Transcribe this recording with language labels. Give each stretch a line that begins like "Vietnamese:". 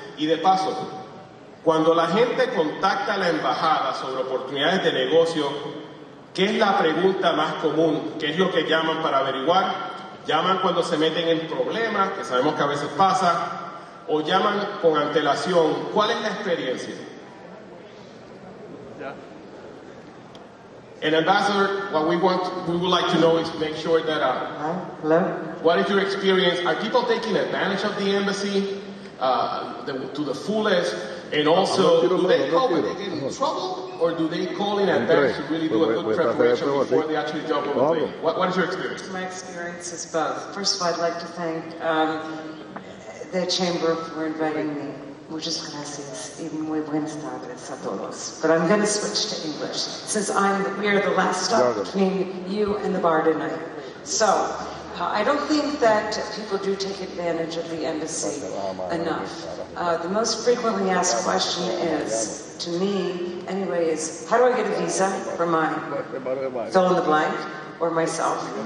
Spanish: Y de paso, cuando la gente contacta a la embajada sobre oportunidades de negocio, ¿qué es la pregunta más común? ¿Qué es lo que llaman para averiguar? ¿Llaman cuando se meten en problemas, que sabemos que a veces pasa? ¿O llaman con antelación? ¿Cuál es la experiencia?
English: And Ambassador, what we would like to know is make sure that Hello? what is your experience? Are people taking advantage of the embassy to the fullest? And also, do they call when they get in trouble, or do they call in advance to really do a good preparation before they actually jump on the plane? What is your experience? My experience is both. First of all, I'd like to thank the Chamber for inviting me.
Spanish: Muchas gracias y muy buenas tardes a todos.
English: But I'm going to switch to English since we are the last stop between you and the bar tonight. So, I don't think that people do take advantage of the embassy enough. The most frequently asked question is, to me anyway, is how do I get a visa for my fill in the blank or myself?